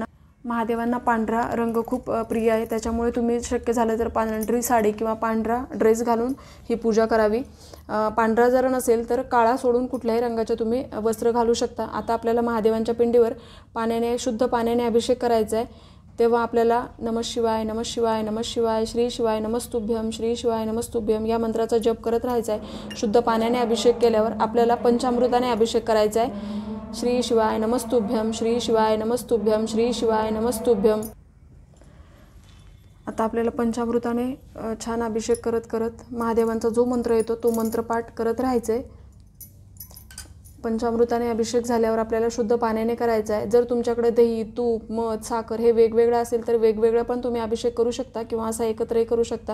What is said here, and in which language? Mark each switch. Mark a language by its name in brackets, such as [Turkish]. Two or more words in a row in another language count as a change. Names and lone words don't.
[Marathi] महादेवांना पांढरा रंग खूप प्रिय आहे, त्याच्यामुळे तुम्ही शक्य झालं तर पांढरी साडी किंवा पांढरा ड्रेस घालून ही पूजा करावी। पांढरा जर नसेल तर काळा सोडून कुठल्याही रंगाचे तुम्ही वस्त्र घालू शकता। आता आपल्याला महादेवांच्या पिंडीवर शुद्ध पाण्याने अभिषेक करायचा आहे। तेव्हा आपल्याला [Sanskrit] नमः शिवाय नमः शिवाय नमः शिवाय श्री शिवाय नमस्तुभ्यम श्री शिवाय नमस्तुभ्यम [Marathi] या मंत्राचा जप करत राहायचा आहे। शुद्ध पाण्याने अभिषेक केल्यावर आपल्याला पंचामृताने अभिषेक करायचा आहे। [Sanskrit] श्री शिवाय नमस्तुभ्यम श्री शिवाय नमस्तुभ्यम श्री शिवाय नमस्तुभ्यम। [Marathi] आता आपल्याला पंचामृताने छान अभिषेक करत करत महादेवांचा जो मंत्र येतो तो मंत्रपाठ करत राहायचं आहे। पंचामृताने अभिषेक झाल्यावर आपल्याला शुद्ध पाण्याने करायचा आहे। जर तुमच्याकडे दही, तूप, मध, साखर हे वेगवेगळं असेल तर वेगवेगळं पण तुम्ही अभिषेक करू शकता किंवा असा एकत्रही करू शकता।